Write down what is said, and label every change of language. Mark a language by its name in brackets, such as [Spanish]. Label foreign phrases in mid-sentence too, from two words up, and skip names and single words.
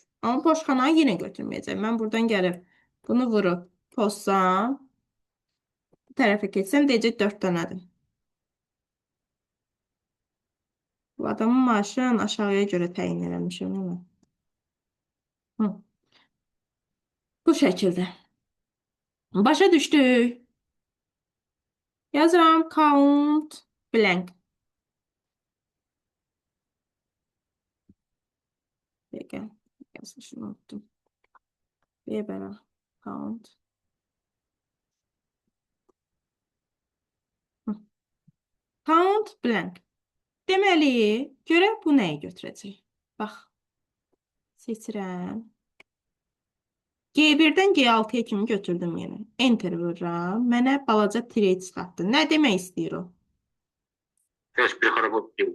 [Azerbaijani] Amma boş xanayı yenə götürməyəcəm. Mən buradan gəlib bunu vurub pozsam, bu tərəfə keçsəm, deyəcək 4 dənədir. Bu adamın maaşını aşağıya görə təyin eləmişim. Bu şəkildə. Başa düşdük. Yazıram [English] count blank. [Azerbaijani] Peki. [Turkish] Şunu unuttum. [Azerbaijani] Bir bərabər count. [English] Count blank. [Azerbaijani] Deməli, görək bu nəyi götürəcək? Bax. Seçirəm. G1-dən G6-ya kimi götürdüm yenə. Enter vururam. Mənə balaca tire çıxartdı. Nə demək istəyir o? Heç bir xana qoyub.